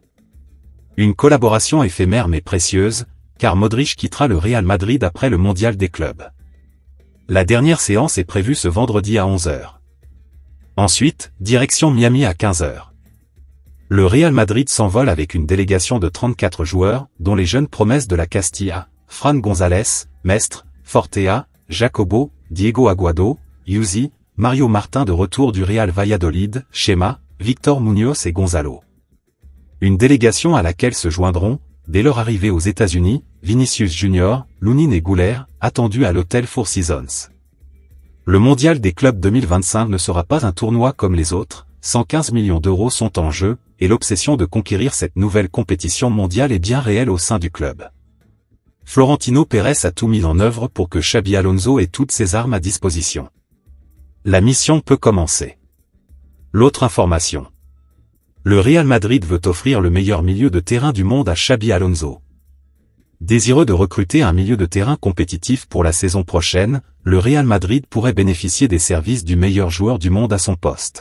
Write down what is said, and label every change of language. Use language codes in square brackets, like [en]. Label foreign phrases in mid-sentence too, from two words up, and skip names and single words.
[fr] Une collaboration éphémère mais précieuse, car Modric quittera le Real Madrid après le mondial des clubs. La dernière séance est prévue ce vendredi à 11h. Ensuite, direction Miami à 15h. Le Real Madrid s'envole avec une délégation de 34 joueurs, dont les jeunes promesses de la Castilla, Fran González, Mestre, Fortea, Jacobo, Diego Aguado, Yuzi, Mario Martin de retour du Real Valladolid, Chema, Victor Muñoz et Gonzalo. Une délégation à laquelle se joindront, dès leur arrivée aux États-Unis, Vinicius Junior, Lunin et Güler, attendus à l'hôtel Four Seasons. Le mondial des clubs 2025 ne sera pas un tournoi comme les autres, 115 millions d'euros sont en jeu, et l'obsession de conquérir cette nouvelle compétition mondiale est bien réelle au sein du club. Florentino Pérez a tout mis en œuvre pour que Xabi Alonso ait toutes ses armes à disposition. La mission peut commencer. L'autre information. Le Real Madrid veut offrir le meilleur milieu de terrain du monde à Xabi Alonso. Désireux de recruter un milieu de terrain compétitif pour la saison prochaine, le Real Madrid pourrait bénéficier des services du meilleur joueur du monde à son poste.